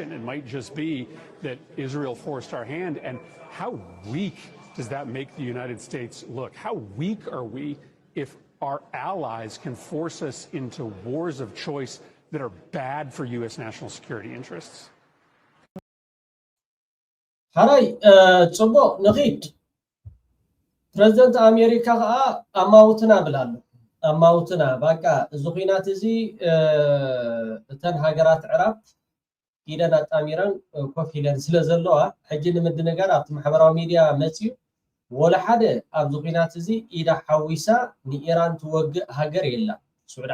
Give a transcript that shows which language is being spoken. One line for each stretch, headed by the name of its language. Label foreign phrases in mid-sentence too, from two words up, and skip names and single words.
English: It might just be that Israel forced our hand. And how weak does that make the United States look? How weak are we if our allies can force us into wars of choice that are bad for U.S. national security interests? Harai,
Tigrinya: ጽቡቅ ንኺድ ፕሬዝደንት ኣሜሪካ ከዓ ኣማውትና ብላሉ ኣማውትና በቃ እዚ ኩናት እዚ እተን ሃገራት ዕራብ ኢደን ኣጣሚረን ኮፍ ኢለን ስለ ዘለዋ ሕጂ ንምድንጋር ኣብቲ ማሕበራዊ ሚድያ መፅዩ ወላ ሓደ ኣብዚ ኩናት እዚ ኢዳ ሓዊሳ ንኢራን ትወግእ ሃገር የላ ስዑድ